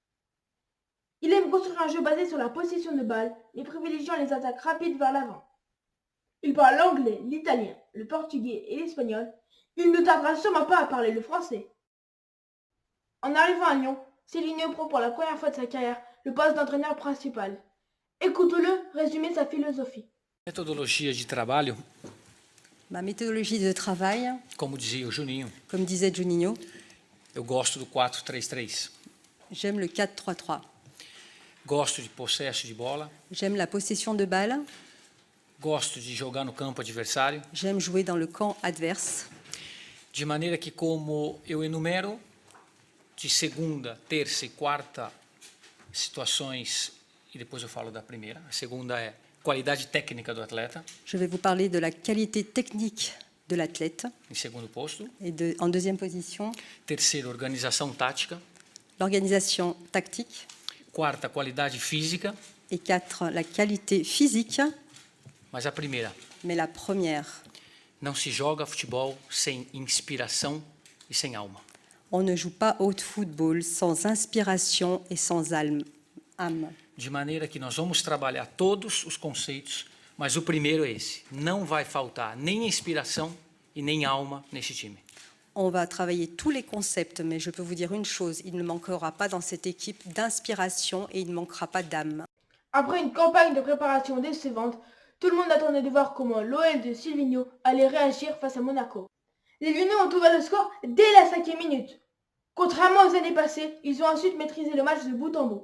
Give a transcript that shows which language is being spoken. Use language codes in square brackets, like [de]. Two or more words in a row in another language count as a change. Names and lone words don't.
[fr] Il aime construire un jeu basé sur la possession de balles, mais privilégiant les attaques rapides vers l'avant. Il parle l'anglais, l'italien, le portugais et l'espagnol. Il ne tardera sûrement pas à parler le français. En arrivant à Lyon, Silvinho prend pour la première fois de sa carrière le poste d'entraîneur principal. Écoute-le résumer sa philosophie. [pt] Metodologia de trabalho, [fr] Ma méthodologie de travail, [pt] como dizia o Juninho, [fr] comme disait Juninho, [pt] eu gosto do 4-3-3. [fr] j'aime le 4-3-3. [pt] Gosto de processo de bola, [fr] J'aime la possession de balle, [pt] gosto de jogar no campo adversário, [fr] j'aime jouer dans le camp adverse, [pt] de maneira que, como eu enumero, de segunda, terça e quarta situações, e depois eu falo da primeira. A segunda é qualidade técnica do atleta, [fr] je vais vous parler de la qualité technique de l'athlète. [pt] em segundo posto. [fr] Et en deuxième position, [pt] Terceiro, organização tática. [fr] l'organisation tactique. [pt] Quarta, qualidade física. [fr] Et 4, la qualité physique. [pt] Mas a primeira, [fr] Mais la première, [pt] não se joga futebol sem inspiração e sem alma. [fr] on ne joue pas au football sans inspiration et sans âme. [pt] De maneira que nós vamos trabalhar todos os conceitos, mas o primeiro é esse. Não vai faltar nem inspiração e nem alma nesse time. [fr] On va travailler tous les concepts, mais je peux vous dire une chose, il ne manquera pas dans cette équipe d'inspiration et il ne manquera pas d'âme. Après une campagne de préparation décevante, tout le monde attendait de voir comment l'OL de Silvinho allait réagir face à Monaco. Les Lyonnais ont ouvert le score dès la 5e minute. Contrairement aux années passées, ils ont ensuite maîtrisé le match de bout en bout.